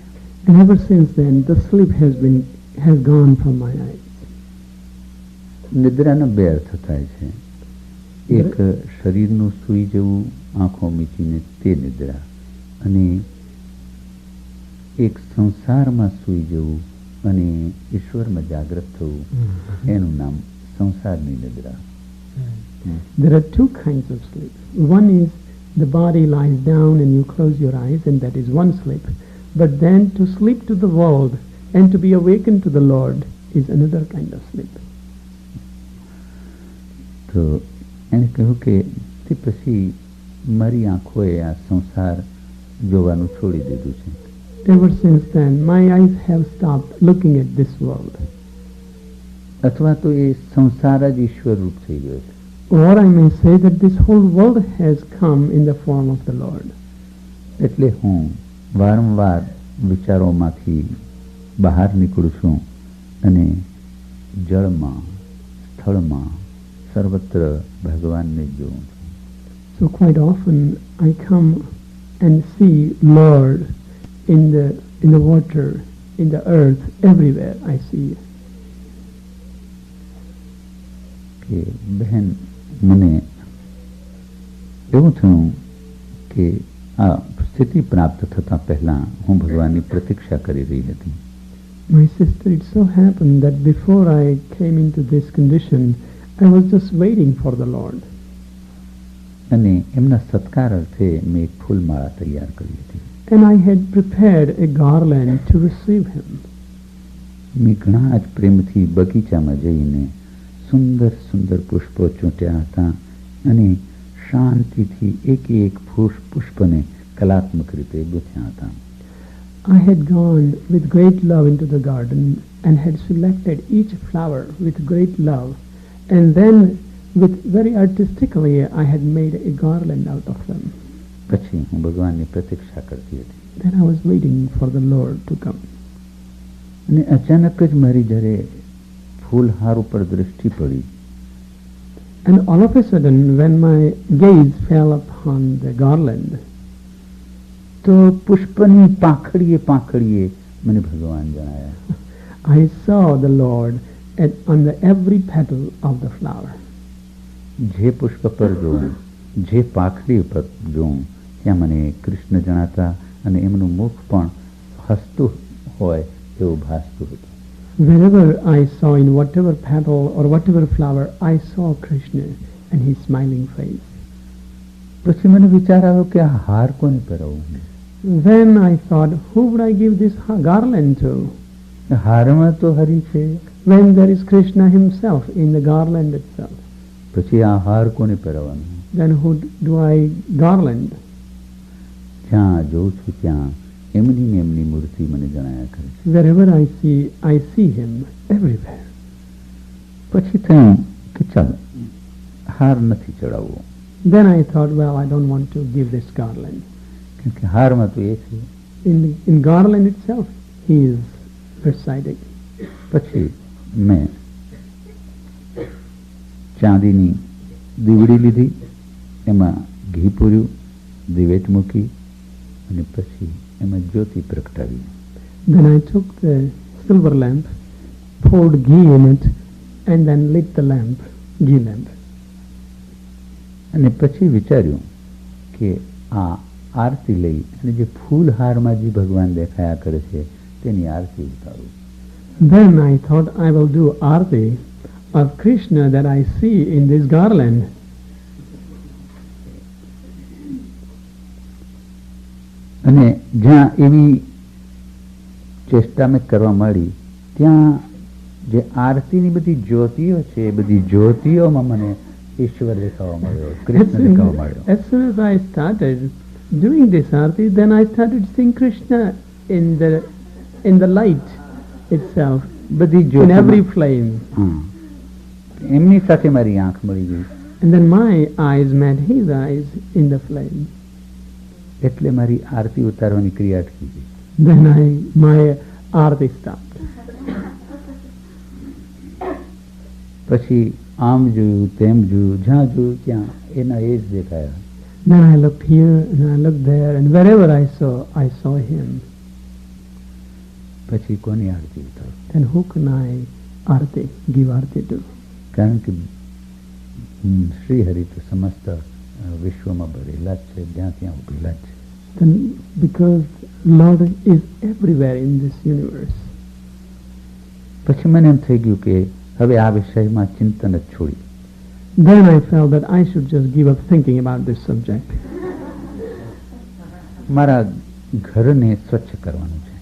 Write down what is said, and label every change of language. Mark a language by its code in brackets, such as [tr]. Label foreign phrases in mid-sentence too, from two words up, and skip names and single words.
[en] And ever since then, the sleep has gone from my eyes. [gu] નિદ્રાના બે અર્થ થાય છે. એક શરીરનું સૂઈ જવું આંખો મીચીને તે નિદ્રા, અને એક સંસારમાં સૂઈ જવું અને ઈશ્વરમાં જાગૃત થવું એનું નામ સંસારની નિદ્રા. [en] There are two kinds of sleep. One is the body lies down and you close your eyes, and that is one sleep. But then to sleep to the world and to be awakened to the Lord is another kind of sleep. [gu] તો એને કહ્યું કે તે પછી મારી આંખોએ આ સંસાર જોવાનું છોડી દીધું છે. [en] Ever since then, my eyes have stopped looking at this world. [gu] અથવા તો એ સંસાર જ ઈશ્વર રૂપ થઈ ગયો છે. [en] Or I may say that this whole world has come in the form of the Lord. [gu] એટલે હું વારંવાર વિચારોમાંથી બહાર નીકળું છું અને જળમાં, સ્થળમાં, સર્વત્ર ભગવાનને જોઉં છું. [en] So quite often I come and see Lord in the water, in the earth, everywhere I see you. [gu] કે બહેન મને એવું થયું કે આ સ્થિતિ પ્રાપ્ત થતા પહેલા હું ભગવાનની પ્રતીક્ષા કરી રહી હતી. [en] My sister, it so happened that before I came into this condition, I was just waiting for the Lord. [gu] અને એમના સત્કાર અર્થે મેં એક ફૂલમાળા તૈયાર કરી હતી. [en] And I had prepared a garland to receive him. [gu] મેં ઘણા જ પ્રેમથી બગીચામાં જઈને સુંદર સુંદર પુષ્પો ચૂંટ્યા હતા અને શાંતિથી એક એક પુષ્પને કલાત્મક રીતે ગૂંથ્યા હતા. [en] I had gone with great love into the garden and had selected each flower with great love, and then with very artistically I had made a garland out of them. [gu] પછી હું ભગવાનની પ્રતીક્ષા કરતી હતી. [en] Then I was waiting for the Lord to come. [gu] અને અચાનક જ મારી જ્યારે ફૂલહાર ઉપર દૃષ્ટિ પડી, [en] And all of a sudden, when my gaze fell upon the garland, [gu] તો પુષ્પની પાંખડીએ પાંખડીએ મને ભગવાન જણાયા. [en] I saw the Lord on the every petal of the flower. [gu] જે પુષ્પ પર જોઉં, જે પાંખડી પર જોઉં, ત્યાં મને કૃષ્ણ જણાતા અને એમનું મુખ પણ હસતું હોય એવું ભાસતું હતું. [en] Wherever I saw, in whatever petal or whatever flower, I saw Krishna and his smiling face. [gu] પછી મને વિચાર આવ્યો કે આ હાર કોને પહેરાવું? [en] Then I thought, who would I give this garland to? [gu] હારમાં તો હરિ છે, [en] When there is Krishna himself in the garland itself, [gu] પછી આ હાર કોને પહેરાવાનો? [en] then who do I garland? [gu] જ્યાં જોઉં છું ત્યાં એમની ને એમની મૂર્તિ મને જણાયા કરે છે. [en] Wherever I see him everywhere. [gu] પછી થયું કે ચાલો હાર નથી ચડાવવો, [en] Then I thought, well, I don't want to give this garland. [gu] કેમ કે હારમાં તો એ છે. [en] In garland itself, he is presiding. [gu] પછી મેં ચાંદીની દીવડી લીધી, એમાં ઘી પૂર્યું, દિવેટ મૂકી અને પછી એમાં જ્યોતિ પ્રગટાવી. [en] Then I took the silver lamp, poured ghee in it, and then lit the lamp, ghee lamp. [gu] અને પછી વિચાર્યું કે આ આરતી લઈ અને જે ફૂલહારમાં જે ભગવાન દેખાયા કરે છે તેની આરતી ઉતારું. [en] Then I thought, I will do arti of Krishna that I see in this garland. [gu] અને જ્યાં એવી ચેષ્ટા મેં કરવા માંડી, ત્યાં જે આરતીની બધી જ્યોતિઓ છે એ બધી જ્યોતિઓમાં મને ઈશ્વર દેખાવા મળ્યો, કૃષ્ણ દેખાવા મળ્યો. [en] As soon as I started doing this arti, then I started seeing Krishna in the light itself, [gu] બધી [en] in [gu] જ્યોતિ [en] every flame. [gu] એમની સાથે મારી આંખ મળી ગઈ, [en] And then my eyes met his eyes in the flame. [gu] એટલે મારી આરતી ઉતારવાની ક્રિયા અટકી ગઈ. [en] Then my arti stopped. [gu] પછી આમ જોયું તેમ જોયું, જ્યાં જોયું ત્યાં એના એ જ દેખાયા. [en] Then I looked here and I looked there, and wherever I saw him. [gu] પછી કોની આરતી ઉતારું? [en] Then who can I give arti to? [gu] કારણ કે શ્રીહરિ તો સમસ્ત વિશ્વમાં ભરેલા જ છે, જ્યાં ત્યાં ઉભેલા જ છે. [en] Then because Lord is everywhere in this universe. [gu] પછી મને એમ થઈ ગયું કે હવે આ વિષયમાં ચિંતન જ છોડી. [en] Then I felt that I should just give up thinking about this subject. [gu] મારા ઘરને સ્વચ્છ કરવાનું છે,